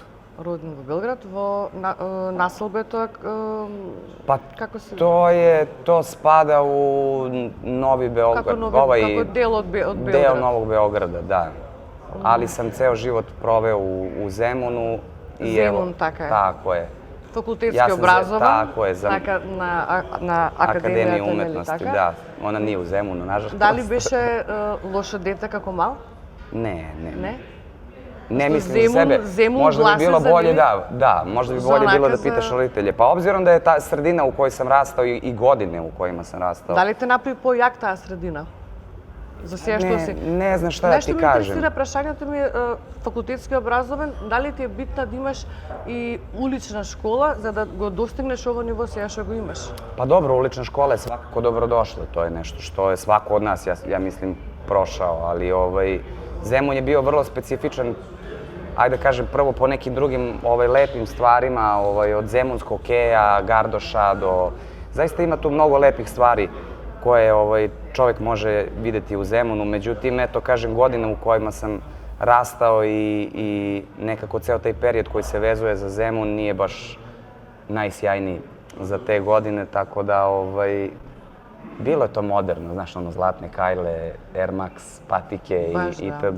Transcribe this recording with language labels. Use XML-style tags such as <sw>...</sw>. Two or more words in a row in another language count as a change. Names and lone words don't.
<mk>роден во Белград, во населбето, како се...</mk> <sr>To spada u Novi Beograd.</sr> <mk>Како дел од Белград.</mk> <sr>Deo Novog Beograda, da. Ali sam ceo život proveo u Zemunu. Zemun,</sr> <mk>така е.</mk> <sr>Tako je.</sr> <mk>Факултетски образован,</mk> <sr>Tako je,</sr> <mk>на Академија уметности, да.</mk> <sr>Она nije u Zemunu, nažalost.</sr> <mk>Дали беше лошо дете како мал?</mk> <sr>Ne. Ne? Ne Što mislim za sebe, Zemun možda bi glasa bilo za bolje, mene? da, možda bi Za bolje bilo onaka da pitaš za- roditelje. Pa obzirom da je ta sredina u kojoj sam rastao i godine u kojima sam rastao,</sr> <mk>Дали те направи појак таа средина? За сега што си?</mk> <sr>ne znam šta da ti</sr> <mk>Нешто ме</mk> <sr>kažem.</sr> <mk>интересира, прашањето ми е факултетски образован, дали ти е битно да имаш и улична школа за да го достигнеш ово ниво сега што го имаш?</mk> <sr>Pa dobro, ulična škola je svakako dobrodošla, to je nešto što je svako od nas, ja mislim, prošao, ali Zemun je bio vrlo specifičan, ajde da kažem, prvo po nekim drugim lepim stvarima, od zemunskog hokeja, gardoša do... Zaista ima tu mnogo lepih stvari koje čovjek može videti u Zemunu, međutim, eto, kažem, godine u kojima sam rastao i nekako ceo taj period koji se vezuje za Zemun nije baš najsjajniji za te godine, tako da bilo je to moderno, znaš, zlatne kajle, Air Max, patike itd.</sr>